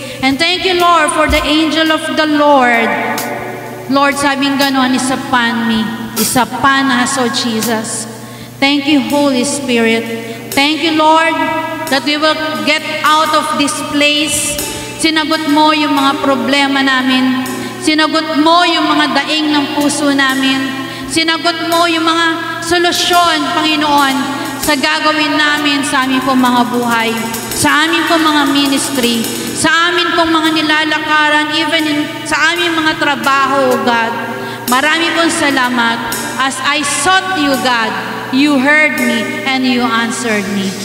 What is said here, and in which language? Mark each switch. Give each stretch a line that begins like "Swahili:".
English: And thank you, Lord, for the angel of the Lord. Lord,
Filipino: sabing ganon,
English: isapan me. Isapan us, O Jesus. Thank you, Holy Spirit. Thank you, Lord, that we will get out of this place.
Filipino: Sinagot mo yung mga problema namin. Sinagot mo yung mga daing ng puso namin. Sinagot mo yung mga solusyon, Panginoon, sa gagawin namin sa aming pong mga buhay, sa aming pong mga ministry, sa amin pong mga nilalakaran, even sa aming mga trabaho,
English: O God.
Filipino: Marami pong salamat.
English: As I sought you, God, you heard me and you answered me.